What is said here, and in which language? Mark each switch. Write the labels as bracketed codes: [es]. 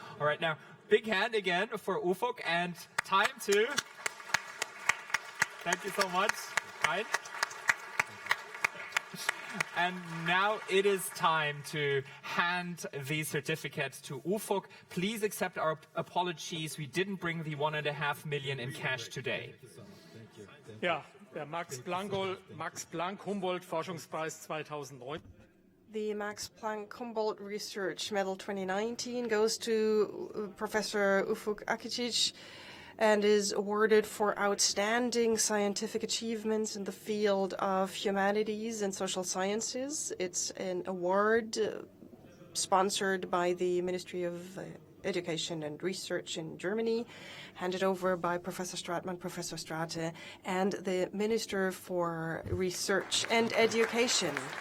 [en] All right, now, big hand again for Ufuk, and time to... Thank you so much. Right. And now it is time to hand the certificate to Ufuk. Please accept our apologies. We didn't bring the 1.5 million in cash today. [de] Ja, der Max Planck-Humboldt-Forschungspreis 2009. [en] The Max Planck-Humboldt Research Medal 2019 goes to Professor Ufuk Akicic and is awarded for outstanding scientific achievements in the field of humanities and social sciences. It's an award sponsored by the Ministry of Education and Research in Germany, handed over by Professor Stratmann, Professor Strate, and the Minister for Research and Education.